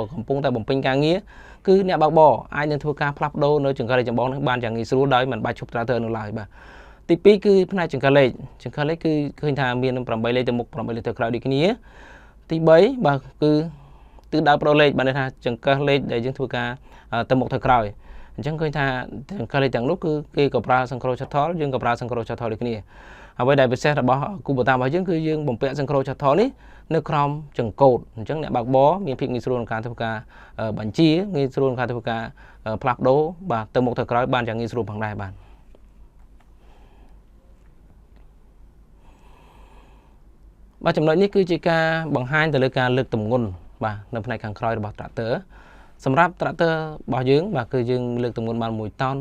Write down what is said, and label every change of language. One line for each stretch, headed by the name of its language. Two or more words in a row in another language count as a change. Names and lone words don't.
Khmer: កំពុងតែបំពេញការងារគឺអ្នកបើកបរអាចនឹងធ្វើការផ្លាស់ប្ដូរនៅចង្កឹះលេខចម្បងនេះបានយ៉ាងងាយស្រួលដោយមិនបាច់ឈប់ tractor នោះឡើយបាទទី2គឺ ផ្នែកចង្កឹះលេខគឺឃើញថាមាន8លេខទៅមុខ8លេខទៅក្រោយដូចគ្នាទី3បាទគឺទិសដៅប្ដូរលេខបានន័យថាចង្កឹះលេខដែលយើងធ្វើការទៅមុខទៅក្រោយអញ្ចឹងឃើញថាចង្កឹះលេខទាំងនោះគឺគេក៏ប្រើ
English: synchro shuttle
Khmer: យើងក៏ប្រើ
English: synchro shuttle
Khmer: ដូចគ្នាអ្វីដែលពិសេសរបស់គូបតារបស់យើងគឺយើងបំពាក់
English: synchro shuttle
Khmer: នេះនៅក្រោមចង្កូតអញ្ចឹងអ្នកបើកបរមានភាពងាយស្រួលក្នុងការធ្វើការបញ្ជាងាយស្រួលក្នុងការធ្វើការផ្លាស់ប្ដូរបាទទៅមុខទៅក្រោយបានយ៉ាងងាយស្រួលផងដែរបាទ បាទចំណុចនេះគឺជាការបង្ហាញទៅលើការលើកទម្ងន់បាទនៅផ្នែកខាងក្រោយរបស់ tractor សម្រាប់ tractor របស់យើងបាទគឺយើងលើកទម្ងន់បាន1តោន